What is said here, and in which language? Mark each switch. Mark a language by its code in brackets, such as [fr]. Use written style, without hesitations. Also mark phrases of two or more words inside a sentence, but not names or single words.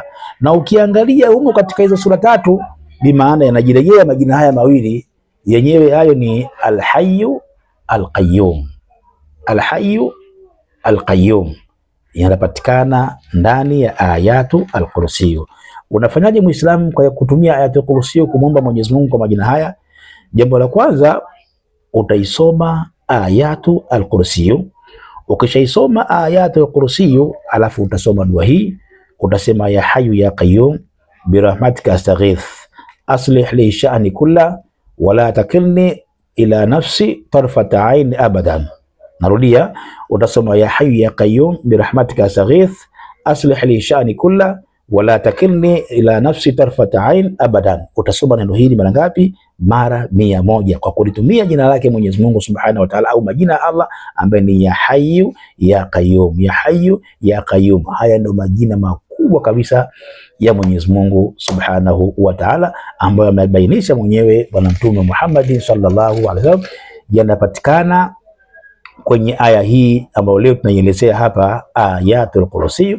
[sw] Na ukiangalia huko katika hizo sura tatu, bi maana yanajirejea majina haya mawili yenyewe, hayo ni [ar] الحي القيوم. الحي القيوم [sw] yanapatikana ndani ya [ar] آية الكرسي. [sw] Unafanyaje Muislamu kwa kutumia [ar] آية الكرسي [sw] kumwomba Mwenyezi Mungu kwa majina haya? Jambo la kwanza, utaisoma [ar] آية الكرسي [sw] Ukishaisoma [ar] آية الكرسي [sw] alafu utasoma dua hii, utasema [ar] يا حي يا قيوم برحمتك أستغيث أصلح لي شأني كله ولا تكلني إلى نفسي طرفة عين أبدا. [sw] Narudia, utasoma [ar] يا حي يا قيوم برحمتك أستغيث أصلح لي شأني كله ولا تكلني إلى نفسي طرفة عين أبدا. [sw] Utasoma neno hili mara ngapi? Mara 100, kwa kulitumia jina lake Mwenyezi Mungu [ar] سبحانه وتعالى, [sw] au majina ya Allah ambaye ni [ar] يا حي يا قيوم يا حي يا قيوم. [sw] Haya ndio majina makubwa kabisa ya Mwenyezi Mungu [ar] سبحانه وتعالى [sw] ambayo amebainisha mwenyewe Bwana Mtume Muhammad [ar] صلى الله عليه وسلم, [sw] yanapatikana kwenye aya hii ambayo leo tunaielezea hapa, [ar] آية الكرسي.